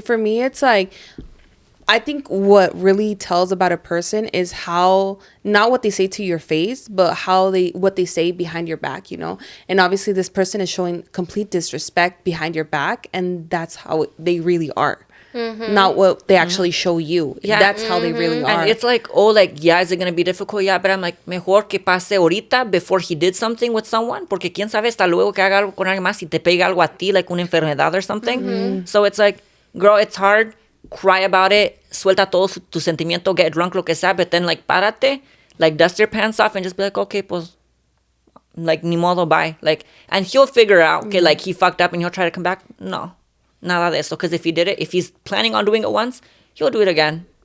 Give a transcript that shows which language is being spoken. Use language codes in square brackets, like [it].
[en] For me, it's like, I think what really tells about a person is how, not what they say to your face, but what they say behind your back, you know? And obviously this person is showing complete disrespect behind your back, and that's how they really are. Not what they actually show you. Yeah. That's how they really are. And it's like, oh, like, yeah, is it going to be difficult? Yeah, but I'm like, [es] mejor que pase ahorita [en] before he did something with someone, [es] porque quién sabe hasta luego que haga algo con alguien más y te pega algo a ti, like una enfermedad [en] or something. So it's like, girl, it's hard. Cry about it. [es] Suelta todo tu sentimiento, [en] get drunk, [es] lo que sea, [en] but then, like, [es] párate, [en] like, dust your pants off and just be like, okay, [es] pues, [en] like, [es] ni modo, [en] bye. Like, and he'll figure out, okay, like, he fucked up and he'll try to come back. [es] No, nada de eso. [en] Because if he did it, if he's planning on doing it once, he'll do it again.